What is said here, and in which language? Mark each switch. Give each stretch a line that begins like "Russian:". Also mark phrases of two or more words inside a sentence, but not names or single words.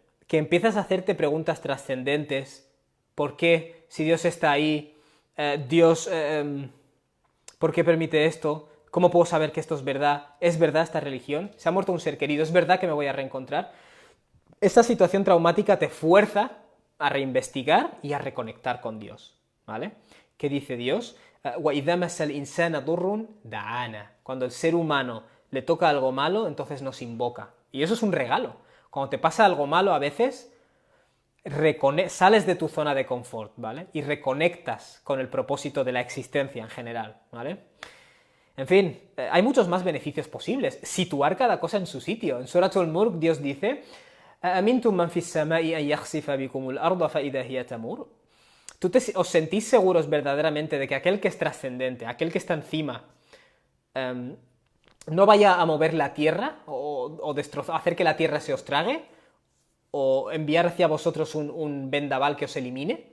Spanish: Que empiezas a hacerte preguntas trascendentes. ¿Por qué Si Dios está ahí, Dios, ¿por qué permite esto? ¿Cómo puedo saber que esto es verdad? ¿Es verdad esta religión? ¿Se ha muerto un ser querido? ¿Es verdad que me voy a reencontrar? Esta situación traumática te fuerza a reinvestigar y a reconectar con Dios, ¿vale? ¿Qué dice Dios?
Arabic: وَإِذَا مَسَّ الْإِنسَانَ ضُرٌّ دَعَانَا.
Spanish: Cuando el ser humano le toca algo malo, entonces nos invoca. Y eso es un regalo. Cuando te pasa algo malo, a veces sales de tu zona de confort, ¿vale? Y reconectas con el propósito de la existencia en general, ¿vale? En fin, hay muchos más beneficios posibles. Situar cada cosa en su sitio. En Surat al-Mulk Dios dice:
Arabic: أَأَمِنْتُمْ مَنْ فِي السَّمَاءِ أَنْ يَخْسِفَ بِكُمُ الْأَرْضَ فَإِذَا هِيَ تَمُورُ.
Spanish: ¿Os sentís seguros verdaderamente de que aquel que es trascendente, aquel que está encima, no vaya a mover la tierra o hacer que la tierra se os trague? ¿O enviar hacia vosotros un vendaval que os elimine?